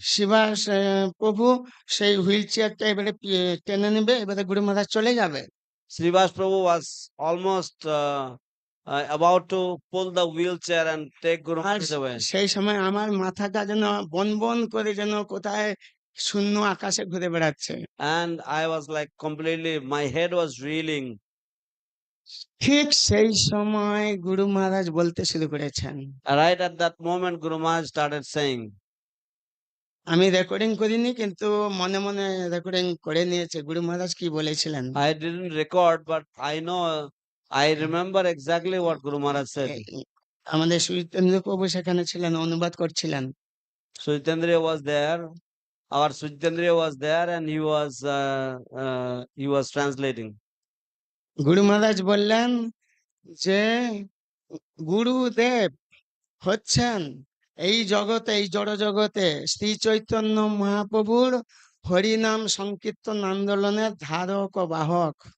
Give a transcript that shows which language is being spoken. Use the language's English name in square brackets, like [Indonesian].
[Bangla] শিবাস প্রভু সেই হুইল চেয়ারটা এবারে টেনে নেবে, এবারে গুরু মহারাজ চলে যাবে। [English] Srivas Prabhu was almost about to pull the wheelchair and take Guru [Bangla] আর [English] Maharaj away. [Bangla] সেই সময় আমার মাথাটা যেন বন বন করে যেন কোথায় শূন্য আকাশে ঘুরে বেড়াচ্ছে। [English] And I was like completely, my head was reeling. [Bangla] ঠিক সেই সময় গুরু মহারাজ বলতে শুরু করেছেন। [English] Right at that moment, Guru Maharaj started saying, [Bangla] আমি রেকর্ডিং করিনি, কিন্তু মনে মনে রেকর্ডিং করে নিয়েছে গুরু মহারাজ কি বলেছিলেন। [English] I didn't record, but I know, I remember exactly what Guru Maharaj said. [Bangla] আমাদের সুচিতেন্দ্র প্রভু সেখানে ছিলেন, অনুবাদ করছিলেন। [English] Suitendriya was there. Our Suitendriya was there, and he was translating. [Bangla] গুরু মহারাজ বললেন যে গুরুদেব হচ্ছেন এই জগতে, এই জড় জগতে শ্রী চৈতন্য মহাপ্রভুর হরিনাম সংকীর্তন আন্দোলনের ধারক ও বাহক।